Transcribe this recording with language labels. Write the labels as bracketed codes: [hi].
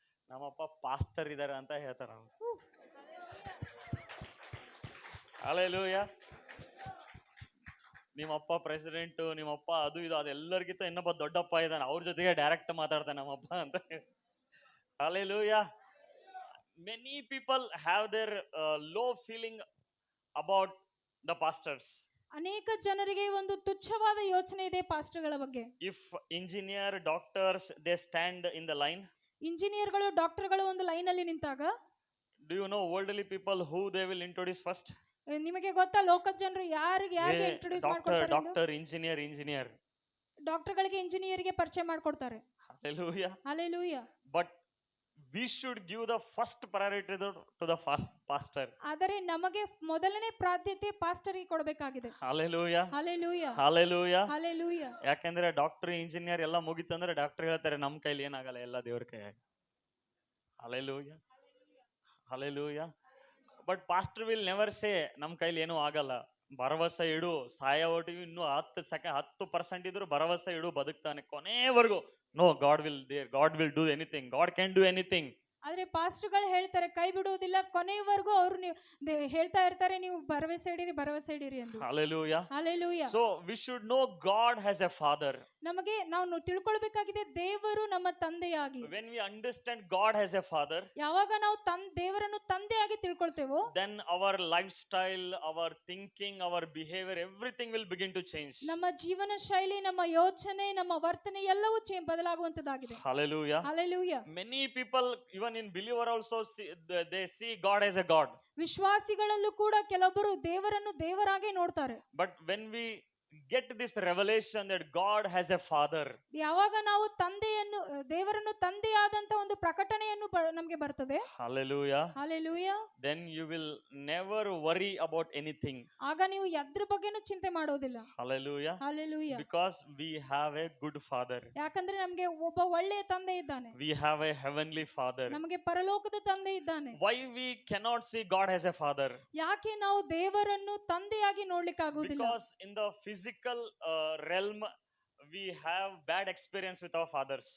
[kn] ನಮ್ಮಪ್ಪ ಪಾಸ್ಟರ್ ಇದಾರೆ ಅಂತ ಹೇಳ್ತಾರ. [en] Hallelujah. [kn] ನಿಮ್ಮಪ್ಪ ಪ್ರೆಸಿಡೆಂಟ್, ನಿಮ್ಮಪ್ಪ ಅದು ಇದು ಅದೆಲ್ಲರಿಗಿಂತ ಇನ್ನೊಬ್ಬ ದೊಡ್ಡಪ್ಪ ಇದ್ದಾನೆ, ಅವ್ರ ಜೊತೆಗೆ ಡೈರೆಕ್ಟ್ ಮಾತಾಡ್ತಾನೆ ನಮ್ಮಪ್ಪ ಅಂತ. [en] Hallelujah. Many people have their low feeling about the pastors. [kn] ಅನೇಕ ಜನರಿಗೆ ಒಂದು ತುಚ್ಛವಾದ ಯೋಚನೆ ಇದೆ ಪಾಸ್ಟರ್ಗಳ ಬಗ್ಗೆ. [en] If engineer, doctors, they stand in the line. [kn] ಇಂಜಿನಿಯರ್ಗಳು, ಡಾಕ್ಟರ್ಗಳು ಒಂದು ಲೈನ್ ಅಲ್ಲಿ ನಿಂತಾಗ, [en] do you know worldly people who they will introduce first? ನಿಮಗೆ ಗೊತ್ತಾ ಲೋಕದ ಜನರು ಯಾರಿಗೆ ಇಂಟ್ರೊಡ್ಯೂಸ್ ಮಾಡ್ಕೊಳ್ತಾರೆ? Doctor, engineer. [kn] ಡಾಕ್ಟರ್ಗಳಿಗೆ ಇಂಜಿನಿಯರ್ಗೆ ಪರಿಚಯ ಮಾಡ್ಕೊಡ್ತಾರೆ. [en] Hallelujah. Hallelujah. But we should give the first priority to the pastor. [kn] ಆದರೆ ನಮಗೆ ಮೊದಲನೇ ಪ್ರಾಧಾನ್ಯತೆ ಪಾಸ್ಟರ್ಗೆ ಕೊಡಬೇಕಾಗಿದೆ. [en] Hallelujah. Hallelujah. Hallelujah. Hallelujah. [kn] ಯಾಕಂದ್ರೆ ಡಾಕ್ಟರ್, ಇಂಜಿನಿಯರ್ ಎಲ್ಲ ಮುಗಿತಂದ್ರೆ ಡಾಕ್ಟರ್ ಹೇಳ್ತಾರೆ ನಮ್ಮ ಕೈಲಿ ಏನಾಗಲ್ಲ, ಎಲ್ಲ ದೇವ್ರ ಕೈಯಾಗ. [en] Hallelujah. Hallelujah. But pastor will never say [kn] ನಮ್ಮ ಕೈಲಿ ಏನೂ ಆಗಲ್ಲ, ಭರವಸೆ ಇಡು, ಸಾಯ ಒಟ್ಟಿಗೆ ಇನ್ನೂ 10% ಇದ್ರು ಭರವಸೆ ಇಡು, ಬದುಕ್ತಾನೆ ಕೊನೆವರೆಗೂ. [en] No, God will do anything. God can do anything. [kn] ಆದ್ರೆ ಪಾಸ್ಟರ್ಗಳು ಹೇಳ್ತಾರೆ ಕೈ ಬಿಡುವುದಿಲ್ಲ, ಕೊನೆಯವರೆಗೂ ಅವರು ಹೇಳ್ತಾ ಇರ್ತಾರೆ, ನೀವು ಭರವಸೆ ಇಡಿರಿ ಎಂದು. [en] Hallelujah. Hallelujah. So we should know God has a father. [kn] ನಾವು ತಿಳ್ಕೊಳ್ಬೇಕಾಗಿದೆ ದೇವರು ನಮ್ಮ ತಂದೆಯಾಗಿ. [en] When we understand God has a father, [kn] ಯಾವಾಗ ನಾವು ದೇವರನ್ನು ತಂದೆಯಾಗಿ ತಿಳ್ಕೊಳ್ತೇವೋ, [en] then our lifestyle, our thinking, our behavior, everything will begin to change. [kn] ನಮ್ಮ ಜೀವನ ಶೈಲಿ, ನಮ್ಮ ಯೋಚನೆ, ನಮ್ಮ ವರ್ತನೆ ಎಲ್ಲವೂ ಬದಲಾಗುವಂತದ್ದಾಗಿದೆ. [en] Hallelujah. Hallelujah. Many people, even in believer also, they see God as a God. [kn] ವಿಶ್ವಾಸಿಗಳಲ್ಲೂ ಕೂಡ ಕೆಲವೊಬ್ಬರು ದೇವರನ್ನು ದೇವರಾಗಿ ನೋಡ್ತಾರೆ. [en] But when we get this revelation that God has a father, [kn] ಯಾವಾಗ ನಾವು ದೇವರನ್ನು ತಂದೆಯಾದಂತ ಒಂದು ಪ್ರಕಟಣೆಯನ್ನು ನಮಗೆ ಬರ್ತದೆ. [en] Hallelujah. Hallelujah. Then you will never worry about anything. [kn] ಆಗ ನೀವು ಎದ್ರ ಬಗ್ಗೆನೂ ಚಿಂತೆ ಮಾಡೋದಿಲ್ಲ. [en] Hallelujah. Hallelujah. Because we have a good father. [kn] ಯಾಕಂದ್ರೆ ನಮಗೆ ಒಬ್ಬ ಒಳ್ಳೆಯ ತಂದೆ ಇದ್ದಾನೆ. [en] We have a heavenly father. [kn] ನಮಗೆ ಪರಲೋಕದ ತಂದೆ ಇದ್ದಾನೆ. [en] Why we cannot see God as a father? [kn] ಯಾಕೆ ನಾವು ದೇವರನ್ನು ತಂದೆಯಾಗಿ ನೋಡ್ಲಿಕ್ಕೆ ಆಗುವುದಿಲ್ಲ? [en] Because in the physical realm we have bad experience with our fathers.